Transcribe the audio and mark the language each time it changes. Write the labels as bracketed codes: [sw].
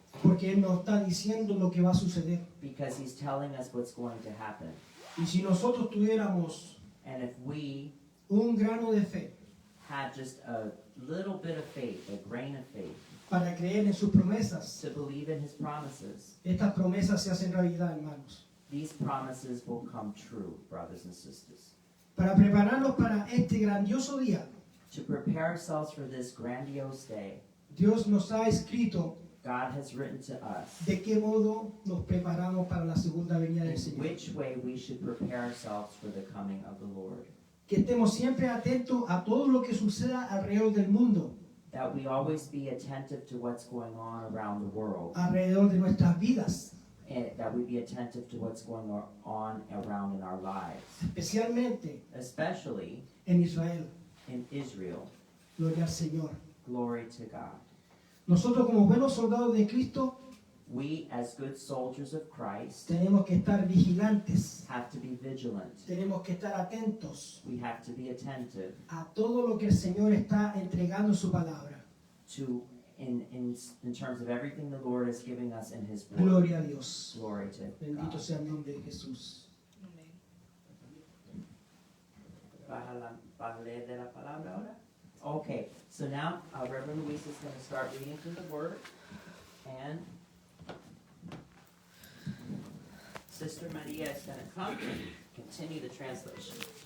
[es] Porque Él nos está diciendo lo que va a suceder. [en] because He's telling us what's going to happen. [es] Y si nosotros tuviéramos [en] And if we [es] un grano de fe [en] had just a little bit of faith, a grain of faith, [es] para creer en sus promesas, [en] to believe in His promises, [es] estas promesas se hacen realidad, hermanos. [en] these promises will come true, brothers and sisters. [es] Para prepararnos para este grandioso día, [en] To prepare ourselves for this grandiose day, [es] Dios nos ha escrito [en] God has written to us [es] de qué modo nos preparamos para la segunda venida del [en] in [es] Señor. [en] which way we should prepare ourselves for the coming of the Lord. [es] Que estemos siempre atentos a todo lo que suceda alrededor del mundo, [en] That we always be attentive to what's going on around the world. [es] alrededor de nuestras vidas, [en] And that we be attentive to what's going on around in our lives. [es] especialmente [en] Especially [es] en Israel. [en] in Israel. [es] Gloria al Señor. [en] Glory to God. [es] Nosotros como buenos soldados de Cristo [en] We, as good soldiers of Christ, [es] tenemos que estar vigilantes, [en] have to be vigilant. [es] tenemos que estar atentos [en] We have to be attentive [es] a todo lo que el Señor está entregando en su palabra. [en] to, in terms of everything the Lord is giving us in His Word. [es] Gloria a Dios. [en] Glory to [es] Bendito [en] God. [es] sea el nombre de Jesús. ¿Vas a leer de la palabra ahora? [en] Okay, so now Reverend Luis is going to start reading from the Word, and Sister Maria is going to come and continue the translation.